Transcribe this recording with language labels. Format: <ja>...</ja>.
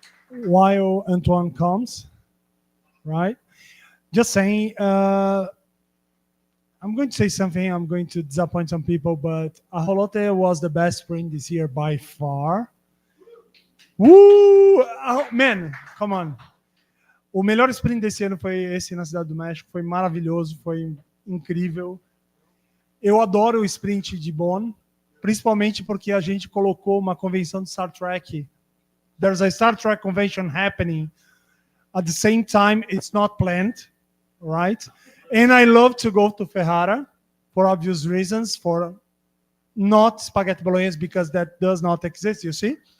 <en>While Antoine comes, right? Just saying, I'm going to say something. I'm going to disappoint some people, but Ajolote was the best sprint this year by far. Woo! Oh, man, come on.</en> <pt>O melhor sprint desse ano foi esse na Cidade do México. Foi maravilhoso, foi incrível. Eu adoro o sprint de Bonn, principalmente porque a gente colocou uma convenção de Star Trek.</pt> <en>There's a Star Trek convention happening at the same time. It's not planned, right? And I love to go to Ferrara for obvious reasons, for not spaghetti bolognese because that does not exist, you see?</en>